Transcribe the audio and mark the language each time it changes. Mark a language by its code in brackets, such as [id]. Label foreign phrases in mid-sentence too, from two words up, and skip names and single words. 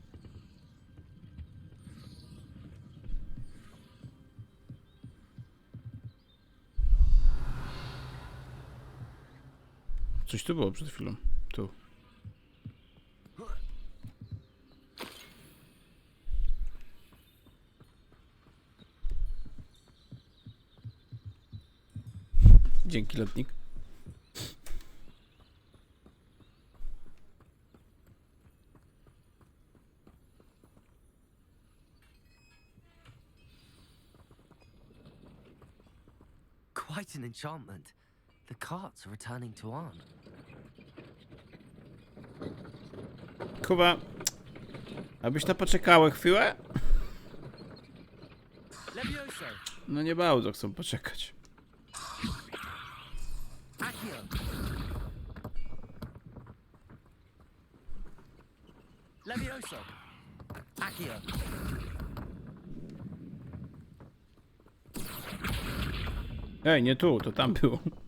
[pl] Coś tu było przed chwilą. Tu. Dzięki, lotnik. [en] Quite an enchantment. The carts are returning to Arn. [pl] Kuba, abyś na poczekały chwilę? Levioso. No nie bardzo chcą poczekać. Accio. Levioso. Accio. Ej, nie tu, to tam było.